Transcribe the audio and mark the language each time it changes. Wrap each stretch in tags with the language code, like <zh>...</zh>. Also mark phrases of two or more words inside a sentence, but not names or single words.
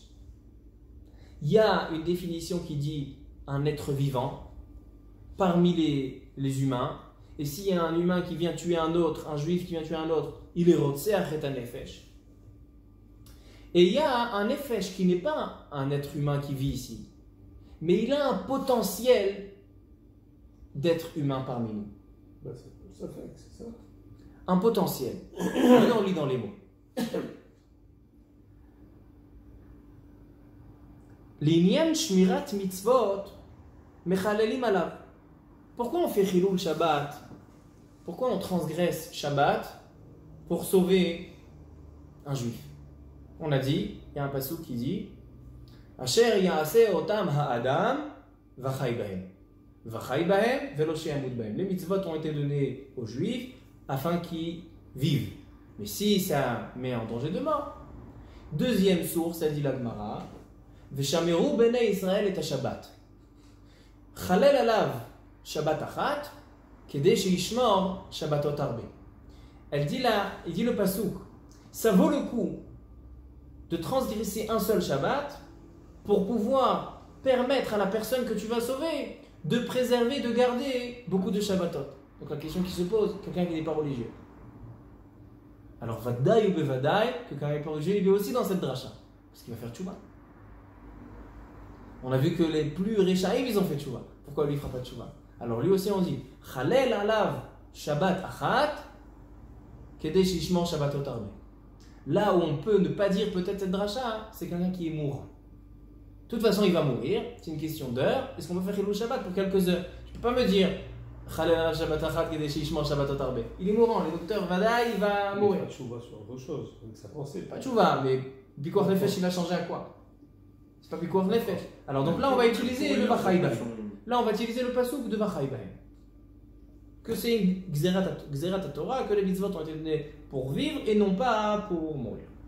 <fr>Il y a une définition qui dit un être vivant parmi les humains, et s'il y a un humain qui vient tuer un autre, un juif qui vient tuer un autre, il est rotseach et un nefesh. Et il y a un nefesh qui n'est pas un être humain qui vit ici, mais il a un potentiel d'être humain parmi nous. Ben, ça fait, c'est ça. Un potentiel. Maintenant, on lit dans les mots.</fr> <he>לענין שמירת מצוות מחללים עליו.</he> <fr>Pourquoi on fait</fr> <he>חילול שבת?</he> <fr>Pourquoi on transgresse Shabbat pour sauver un juif? On a dit, il y a un passouk qui dit</fr> <he>אשר יעשה אותם האדם וחי בהם. וחי בהם ולא שימות בהם.</he> <fr>Les mitzvot ont été donnés aux juifs afin qu'ils vivent. Mais si ça met en danger de mort. Deuxième source, a dit la Gemara</fr> <he>ושמרו בני ישראל את שבת. חלל עליו שבת אחת כדי שישמור שבתות הרבה.</he> <fr>Il dit le passouk, ça vaut le coup de transgresser un seul Shabbat pour pouvoir permettre à la personne que tu vas sauver de préserver, de garder beaucoup de Shabbatot. Donc la question qui se pose, quelqu'un qui n'est pas religieux. Alors Vadaï ou Bevadaï, que quelqu'un qui n'est pas religieux, il est aussi dans cette dracha, parce qu'il va faire tchouva. On a vu que les plus réchaïm, ils ont fait tchouva. Pourquoi lui, il ne fera pas tchouva? Alors lui aussi, on dit</fr> <he>חלל עליו שבת אחת כדי שישמור שבתות הרבה.</he> <fr>Là où on peut ne pas dire peut-être cette dracha, c'est quelqu'un qui est mourant. De toute façon, il va mourir, c'est une question d'heure. Est-ce qu'on peut faire</fr> <he>חילול שבת</he> <fr>pour quelques heures? Tu ne peux pas me dire</fr> <he>חלל עליו שבת אחת כדי שישמור שבתות הרבה.</he> <fr>Il est mourant, le docteur Vadaï, il va mourir. Pas tchouva sur autre chose, donc ça pensait. Pas tchouva, mais</fr> <he>פיקוח נפש,</he> <fr>il va changer à quoi? C'est pas</fr> <he>פיקוח נפש.</he> <fr>Alors donc là, on va utiliser le</fr> <he>וחי בהם.</he> <fr>Là, on va utiliser le passouk de</fr> <he>וחי בהם.</he> <fr>Que c'est une</fr> <he>גזרת תורה,</he> <fr>que les mitzvot ont été donnés pour vivre et non pas pour mourir.</fr>